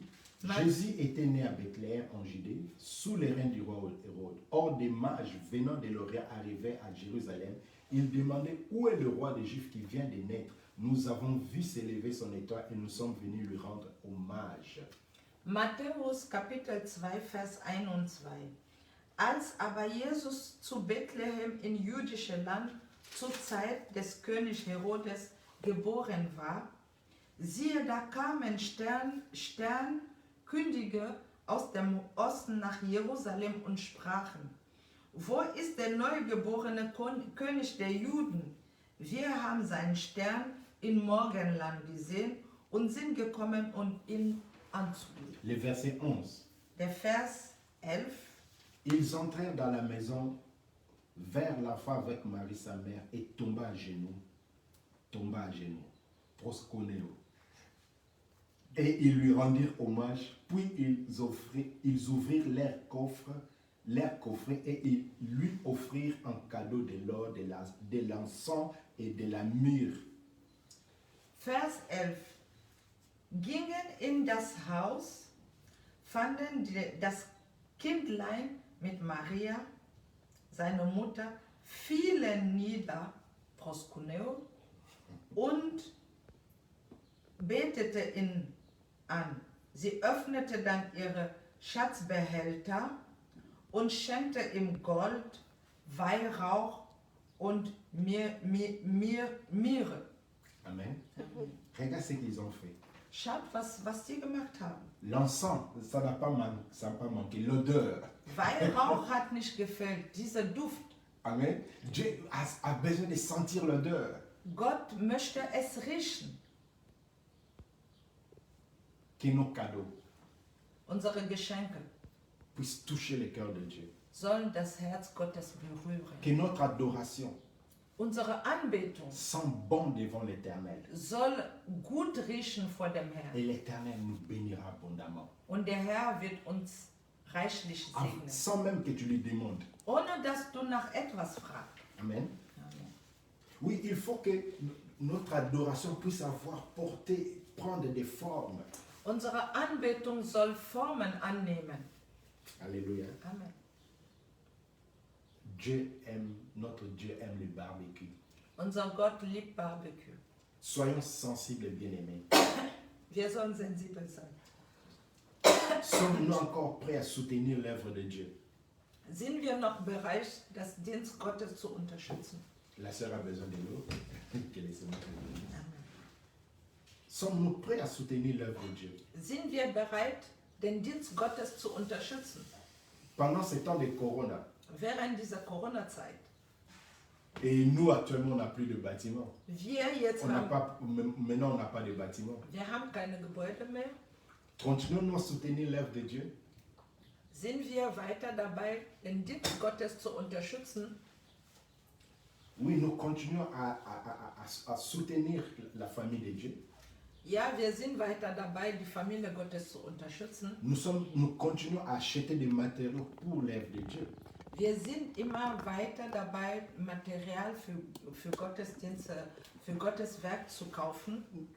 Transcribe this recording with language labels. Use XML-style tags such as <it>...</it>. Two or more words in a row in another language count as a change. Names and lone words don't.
<fr>Ma- Jésus était né à Bethléem en Judée, sous les règnes du roi Hérode. Or, des mages venant de l'Orient arrivaient à Jérusalem. Ils demandaient où est le roi des Juifs qui vient de naître. Nous avons vu s'élever son étoile et nous sommes venus lui rendre hommage.</fr> <de>Matthäus Kapitel 2, Vers 1 und 2. Als aber Jesus zu Bethlehem in jüdische Land zur Zeit des König Herodes geboren war, siehe, da kamen Sternkündige aus dem Osten nach Jerusalem und sprachen, wo ist der neugeborene König der Juden? Wir haben seinen Stern im Morgenland gesehen und sind gekommen, um ihn anzubeten.</de> <fr>Le verset 11.</fr> <de>Der Vers 11.</de> <fr>Ils entrèrent dans la maison, vers l'enfant avec Marie sa mère et tomba à genoux, proskuneo. Et ils lui rendirent hommage, puis ils ouvrirent leur coffret et ils lui offrirent en cadeau de l'or, de l'encens et de la myrrhe.</fr> <de>Vers 11. Gingen in das Haus, fanden das Kindlein mit Maria, seine Mutter, fielen nieder, proskuneo, und betete ihn an. Sie öffnete dann ihre Schatzbehälter und schenkte ihm Gold, Weihrauch und Myrrhe. Amen.</de> <fr>Regarde ce qu'ils ont fait.</fr> <de>Schaut, was sie gemacht haben.</de> <fr>L'encens, ça n'a pas manqué. L'odeur.</fr> <de>Weihrauch hat nicht gefehlt, dieser Duft. Amen.</de> <fr>Dieu a besoin de sentir l'odeur.</fr> <de>Gott möchte es riechen.</de> <fr>Que nos cadeaux</fr> <de>Unsere Geschenke</de> <fr>puissent toucher le cœur de Dieu.</fr> <de>sollen das Herz Gottes berühren.</de> <fr>Que notre adoration</fr> <de>Unsere Anbetung</de> <fr>sent bon devant l'Éternel.</fr> <de>soll gut riechen vor dem Herrn.</de> <fr>Et l'Éternel nous bénira abondamment.</fr> <de>Und der Herr wird uns reichlich segnen.</de> <fr>Sans même que tu lui demandes.</fr> <de>Ohne dass du nach etwas fragst. Amen. Amen.</de> <fr>Oui, il faut que notre adoration puisse prendre des formes.</fr> <de>Unsere Anbetung soll Formen annehmen.</de> <fr>Alléluia. Amen. Notre Dieu aime le barbecue.</fr> <de>Unser Gott liebt Barbecue.</de> <fr>Soyons sensibles et bien-aimés.</fr> <de>Wir sollen sensibel sein.</de> <fr>Sommes-nous encore prêts à soutenir l'œuvre de Dieu?</fr> <de>Sind wir noch bereit, das Dienst Gottes zu unterstützen?</de> <fr>La sœur a besoin de l'eau. Que laissez-moi terminer. Amen. Sommes-nous prêts à soutenir l'œuvre de Dieu?</fr> <de>Sind wir bereit, den Dienst Gottes zu unterstützen?</de> <fr>Pendant ces temps de Corona,</fr> <de>Während dieser Corona-Zeit.</de> <fr>et nous actuellement on n'a plus de bâtiment.</fr> <de>Wir jetzt</de> <fr>Maintenant on n'a pas de bâtiment.</fr> <de>wir haben keine Gebäude mehr.</de> <fr>Continuons-nous à soutenir l'œuvre de Dieu?</fr> <de>Sind wir weiter dabei, den Dienst Gottes zu unterstützen?</de> <fr>Oui, nous continuons à soutenir la famille de Dieu.</fr> <de>Ja, wir sind weiter dabei, die Familie Gottes zu unterstützen.</de> <fr>Nous continuons à acheter des matériaux pour l'œuvre de Dieu.</fr> <de>Wir sind immer weiter dabei, Material für Gottesdienste, für Gottes Werk zu kaufen.</de>